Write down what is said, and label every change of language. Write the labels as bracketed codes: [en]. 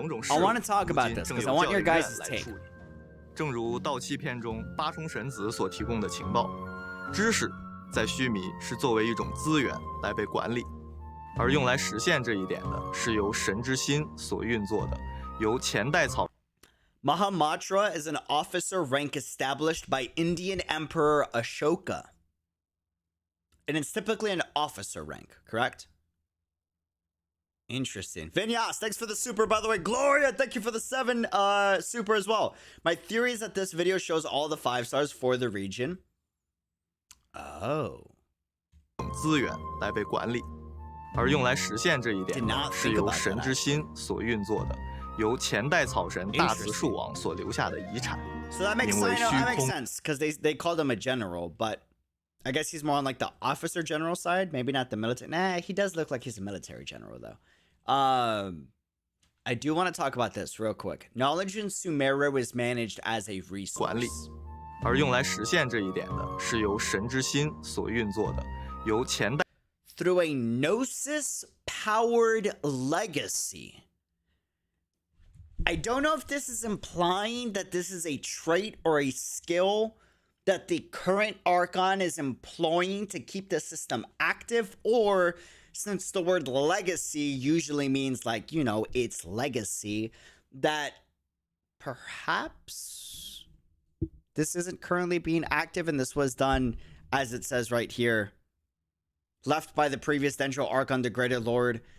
[en] I want to talk about this because I want your guys' take. [zh] 正如到期篇中八重神子所提供的情报，知识在须弥是作为一种资源来被管理。而用来实现这一点的是由神之心所运作的，由前代草。 [en] Mahamatra is an officer rank established by Indian Emperor Ashoka. And it's typically an officer rank, correct? Interesting. Vinyas, thanks for the super, by the way. Gloria, thank you for the 7 super as well. My theory is that this video shows all the 5 stars for the region. Oh. [zh] 资源来被管理。而用来实现这一点是由神之心所运作的，由前代草神大慈树王所留下的遗产，名为虚空。 [en] That makes sense because they called him a general, but I guess he's more on like the officer general side, maybe not the military. Nah, he does look like he's a military general though. I do want to talk about this real quick. Knowledge in Sumeru is managed as a resource. [zh] 管理，而用来实现这一点的是由神之心所运作的，由前代。 [en] Through a Gnosis-powered legacy. I don't know if this is implying that this is a trait or a skill that the current Archon is employing to keep the system active, or since the word legacy usually means, like, you know, its legacy, that perhaps this isn't currently being active and this was done, as it says right here, left by the previous Dendro Archon, the Greater Lord.